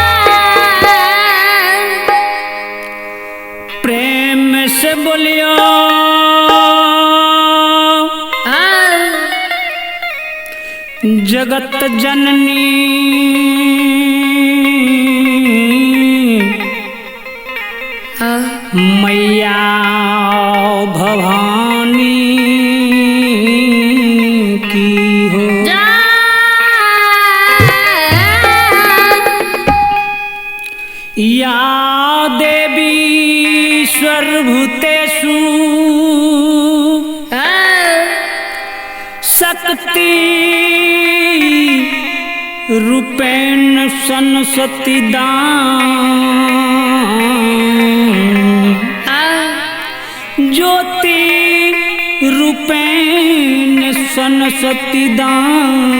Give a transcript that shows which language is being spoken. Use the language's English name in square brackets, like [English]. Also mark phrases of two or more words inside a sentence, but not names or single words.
[Hindi] प्रेम से बोलियो जगत जननी मैया भवानी की हो। [Sanskrit] या देवी सर्वभूतेषु शक्ति रूपेण सरस्वती दान ज्योति रूपेण सरस्वती दान